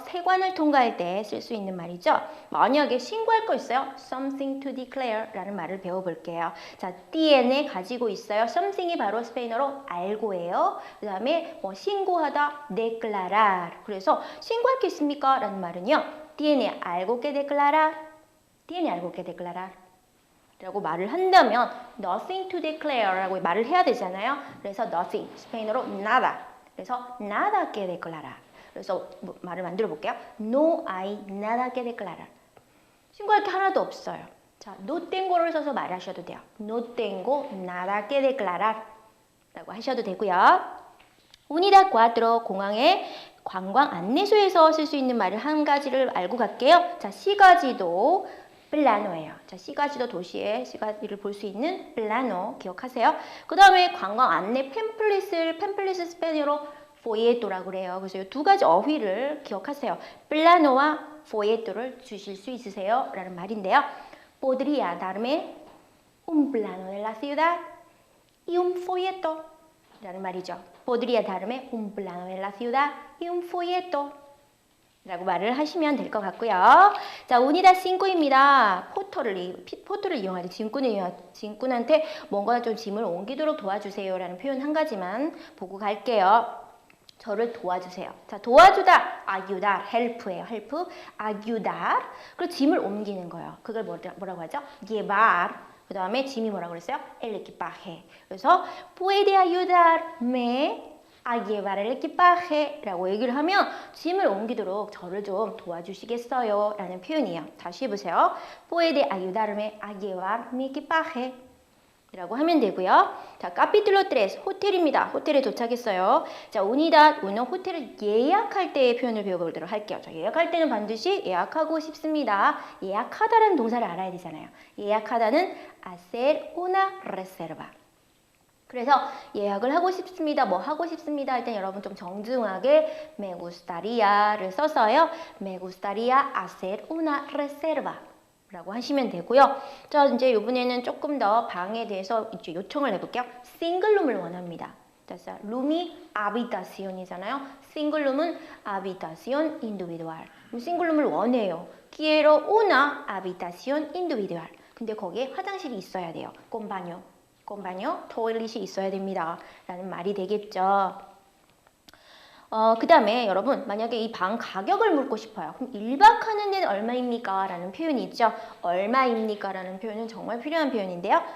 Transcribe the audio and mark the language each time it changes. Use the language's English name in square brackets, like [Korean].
[Korean] 세관을 통과할 때 쓸 수 있는 말이죠. 만약에 신고할 거 있어요. [English] something to declare [Korean] 라는 말을 배워볼게요. 자, tiene 가지고 있어요. something이 바로 스페인어로 algo예요. 그 다음에 신고하다, declarar. 그래서 신고할 게 있습니까? 라는 말은요. [Spanish] tiene algo que declarar. tiene algo que declarar. [Korean] 라고 말을 한다면 [English] nothing to declare [Korean] 라고 말을 해야 되잖아요. 그래서 nothing, 스페인어로 nada. [Spanish] 그래서 nada que declarar. [Korean] 그래서 말을 만들어 볼게요. [Spanish] No hay nada que declarar. [Korean] 신고할 게 하나도 없어요. 자, no tengo를 써서 말하셔도 돼요. [Spanish] No tengo nada que declarar [Korean] 라고 하셔도 되고요. unidad 4, 공항의 관광 안내소에서 쓸 수 있는 말을 한 가지를 알고 갈게요. 자, 시가지도 플라노예요. 자, 시가지도 도시의 시가지를 볼 수 있는 플라노 기억하세요. 그 다음에 관광 안내 팸플릿을 스페인어로 folletto라고 그래요. 그래서 이 두 가지 어휘를 기억하세요. 플라노와 folletto를 주실 수 있으세요? 라는 말인데요. [Spanish] podría darme un plano de la ciudad y un folleto [Korean] 라는 말이죠. [Spanish] podría darme un plano de la ciudad y un folleto [Korean] 라고 말을 하시면 될 것 같고요. 자, unidad 5입니다. 포터를 이용할 때 짐꾼한테 뭔가 좀 짐을 옮기도록 도와주세요 라는 표현 한 가지만 보고 갈게요. 저를 도와주세요. 자, 도와주다, ayudar, help예요. [Spanish] help, ayudar. [Korean] 그리고 짐을 옮기는 거예요. 그걸 뭐라고 하죠? llevar. 그 다음에 짐이 뭐라고 그랬어요? el equipaje. 그래서 [Spanish] puede ayudarme a llevar el equipaje [Korean] 라고 얘기를 하면 짐을 옮기도록 저를 좀 도와주시겠어요? 라는 표현이에요. 다시 해보세요. [Spanish] puede ayudarme a llevar mi equipaje [Korean] 라고 하면 되고요. 자, capítulo 3, 호텔입니다. 호텔에 도착했어요. 자, unidad 1, 호텔을 예약할 때의 표현을 배워보도록 할게요. 자, 예약할 때는 반드시 예약하고 싶습니다. 예약하다라는 동사를 알아야 되잖아요. [Spanish] 예약하다는 hacer una reserva. [Korean] 그래서 예약을 하고 싶습니다. 뭐 하고 싶습니다. 할 땐 여러분 좀 정중하게 me gustaria를 써서요. [Spanish] me gustaría hacer una reserva. [Korean] 라고 하시면 되고요. 자, 이제 이번에는 조금 더 방에 대해서 이제 요청을 해볼게요. 싱글룸을 원합니다. 그래서 룸이 habitacion이잖아요. 싱글 룸은 habitación individual. 싱글 룸을 원해요. [Spanish] Quiero una habitación individual. [Korean] 근데 거기에 화장실이 있어야 돼요. con baño, 토일릿이 있어야 됩니다. 라는 말이 되겠죠. 그 다음에 여러분 만약에 이 방 가격을 묻고 싶어요. 그럼 1박 하는 데는 얼마입니까? 라는 표현이 있죠. 얼마입니까? 라는 표현은 정말 필요한 표현인데요.